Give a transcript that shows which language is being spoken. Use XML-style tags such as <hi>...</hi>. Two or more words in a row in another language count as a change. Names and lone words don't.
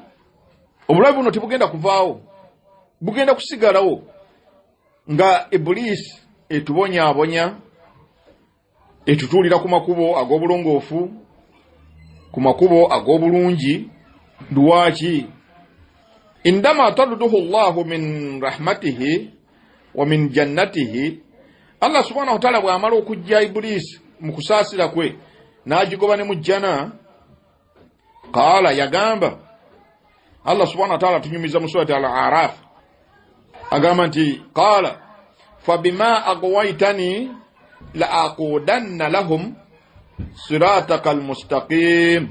<lg>Obulabe buno tebugenda kuvaawo, bugenda kusigalawo nga Iblisi etubonyaabonya, etutuulira ku makubo ag'obulongoofu, ku makubo ag'obulungi.</lg> <ar>Lwaki? عندما طرده الله من رحمته ومن جنته. الله سبحانه وتعالى</ar> <lg>bw'amala okujja Iblisi mu kusaasira kwe n'agigoba ne mu jjana, qaala, yagamba</lg> <ar>الله سبحانه وتعالى</ar> <lg>tunyumiza mu surati al-A'raf agamba nti</lg> <ar>قال فبما أغويتني لأقعدن لهم صراطك المستقيم.</ar>